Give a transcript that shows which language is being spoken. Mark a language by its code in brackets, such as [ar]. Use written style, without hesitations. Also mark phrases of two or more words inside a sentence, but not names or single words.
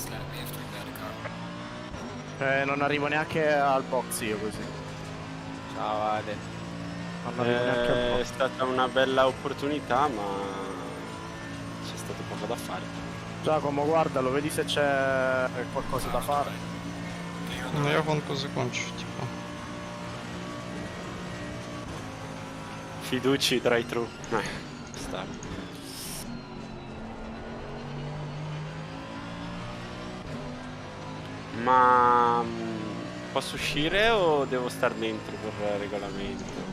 [it] Non arrivo neanche al box io così. Ciao Ale. Non arrivo neanche al È box. stata una bella opportunità, ma c'è stato poco da fare. Giacomo, guardalo, vedi se c'è qualcosa da fare. [ru] Ну я гонку закончу, типа. [it] Fiduci, drive-thru. Sta. Ma posso uscire o devo star dentro per regolamento?